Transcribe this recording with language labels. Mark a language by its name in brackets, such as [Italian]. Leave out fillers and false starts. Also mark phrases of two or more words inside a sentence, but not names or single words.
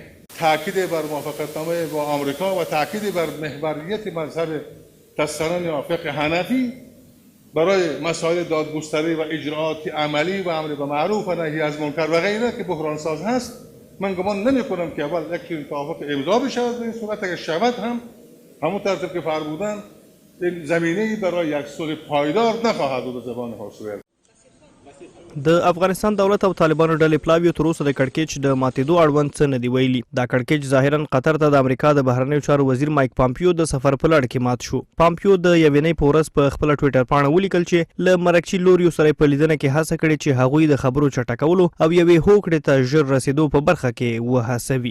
[Persian] تاکید بر موافقتنامه با آمریکا و تاکید بر محوریت مذهب دستانان یا فقه حنفی برای مسائل دادگستری و اجراعات عملی و امر به معروف و نهی از منکر و غیره که بحران ساز هست، من گمان نمی کنم که اول یک توافق امضا بشود. به این صورت اگر شود هم همون ترتیب که فرمودن زمینه‌ای برای یک صلح پایدار نخواهد بود به زبان حاشیه. [Pashto] د افغانستان دولت او طالبانو ډلې پلاویو تر اوسه د کړکېچ د ماتېدو اړوند څه نه دي ویلي. دا کړکېچ ظاهرا قطر ته د امریکا د بهرنیو چارو وزیر مایک پامپیو د سفر په لړ کې مات شو. پامپیو د یوې نۍ په ورځ په خپله ټویټر پاڼه ولیکل چې له مرکچي لوریو سره په لیدنه کې هڅه کړې چې هغوی د خبرو چټکولو او یوې هوکړې ته ژر رسېدو په برخه کې وهڅوي.